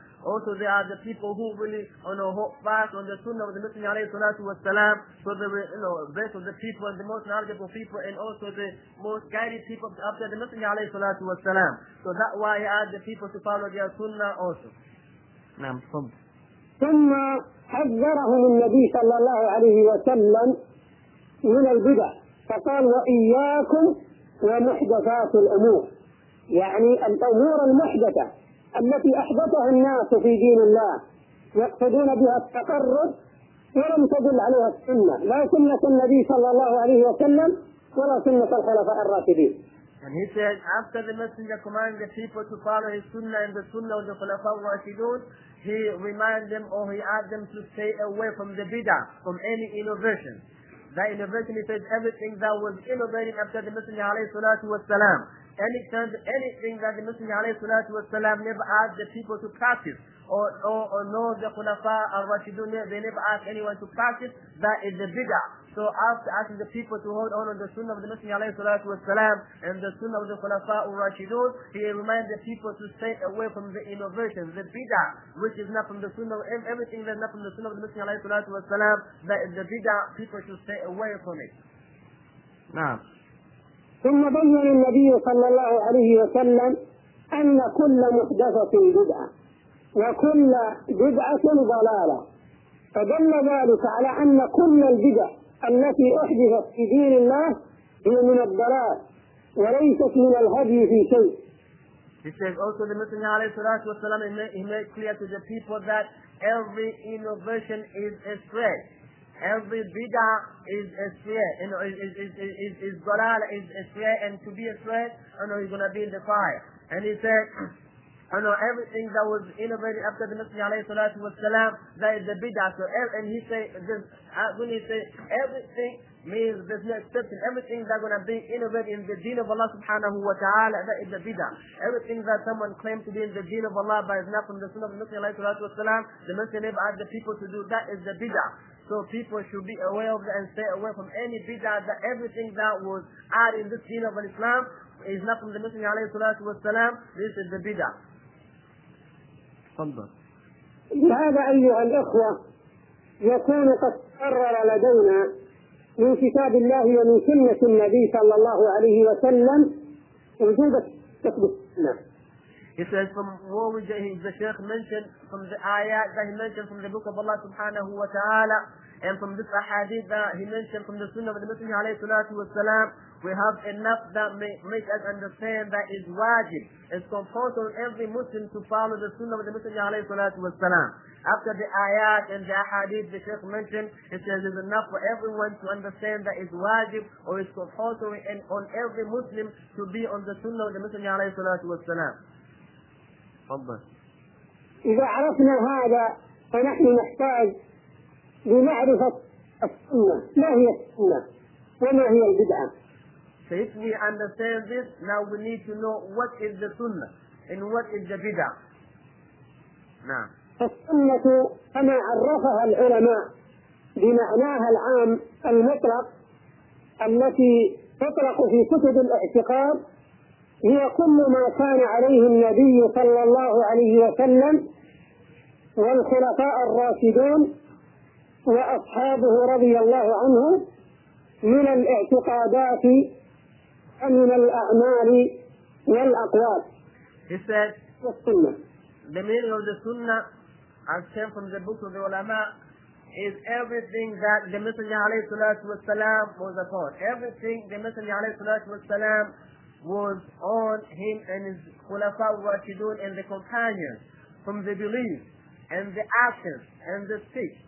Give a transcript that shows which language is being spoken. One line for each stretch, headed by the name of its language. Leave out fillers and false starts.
English: Also they are the people who really hold fast on the Sunnah of the Messenger
Arabic: عليه الصلاة والسلام.
English: So they were best of the people and the most knowledgeable people and also the most guided people after the Messenger
Arabic: عليه الصلاة والسلام.
English: So that why he asked the people to follow their Sunnah also.
Arabic: نعم. ثم حذرهم النبي صلى الله عليه وسلم من البدع فقال: وإياكم ومحدثات الأمور. يعني الأمور المحدثة التي أحبطها الناس في دين الله يقصدون بها التقرب ولم تدل عليها السنة، لا سنة النبي صلى الله عليه وسلم ولا سنة الخلفاء الراشدين.
English: And he said, after the Messenger commanded the people to follow his sunnah and the sunnah of the
Arabic: خلفاء الراشدون,
English: he reminded them or he asked them to stay away from the bid'ah, from any innovation. That innovation, he said, everything that was innovating after the Messenger
Arabic: عليه الصلاة والسلام.
English: Anything that the Messenger
Arabic: عليه الصلاة والسلام
English: never asked the people to practice or know the
Arabic: خلفاء الراشدون,
English: they never asked anyone to practice, that is the bid'ah. So after asking the people to hold on the sunnah of the Messenger
Arabic: عليه الصلاة والسلام
English: and the sunnah of the
Arabic: خلفاء الراشدون,
English: he reminded the people to stay away from the innovation, the bid'ah, which is not from the sunnah, and everything that is not from the sunnah of the Messenger عليه الصلاة والسلام, that is the bid'ah, people should stay away from it.
Arabic: نعم. ثم بين النبي صلى الله عليه وسلم أن كل محدثة بدعة وكل بدعة ضلالة. فدل ذلك على أن كل البدع التي أحدثت في دين الله هي من الضلال وليست من الهدي في شيء.
English: He says also the Messenger alayhi salatu wasalam, he made clear to the people that every innovation is a threat. Every bid'ah is a threat. You know, is dalal is a threat, and to be a threat, you know, he's going to be in the fire. And he said, you know, everything that was innovated after the Messenger alayhi salatu wasalam, that is the bid'ah. So, and he said, when he said, everything means there's no exception. Everything that's going to be innovated in the deen of Allah subhanahu wa ta'ala, that is a bid'ah. Everything that someone claimed to be in the deen of Allah but is not from the sunnah of the Messenger alayhi salatu wasalam, the Messenger never asked the people to do, that is a bid'ah. So people should be aware of that and stay away from any bid'ah, that everything that was added in this deen of Islam is not from the Messenger alayhi salatu wasalam. This is the bid'ah. Tandar.
Arabic: هذا أيها الأخوة يكون قد قرر لدينا من كتاب الله ومن سنة النبي صلى الله عليه وسلم وجود كتب السنة.
English: He says from what we just the Sheikh mentioned from the ayat that he mentioned from the book of Allah subhanahu wa ta'ala and from this ahadith that he mentioned from the sunnah of the Messenger alayhi salatu wa salam, we have enough that may make us understand that is wajib. It's compulsory on every Muslim to follow the sunnah of the Messenger alayhi salatu wa salam. After the ayat and the ahadith the Sheikh mentioned, it says it's enough for everyone to understand that is wajib or is compulsory and on every Muslim to be on the sunnah of the Messenger alayhi salatu wa salam.
Arabic: إذا عرفنا هذا فنحن نحتاج لمعرفة السنة، ما هي السنة وما هي البدعة.
English: So if we understand this, now we need to know what is the sunnah and what is the bid'ah.
Arabic: نعم. السنة كما عرفها العلماء بمعناها العام المطلق التي تطلق في كتب الاعتقاد هي كل ما كان عليه النبي صلى الله عليه وسلم والخلفاء الراشدون وأصحابه رضي الله عنهم من الاعتقادات ومن الأعمال والأقوال.
English: He said, "Sunnah. The meaning of the Sunnah, as came from the books of the ulama, is everything that the Messenger
Arabic: عليه الصلاة والسلام
English: was upon. Everything the Messenger
Arabic: عليه الصلاة والسلام."
English: Was on him and his khulafa rashidun and the companions from the belief and the actions and the speech.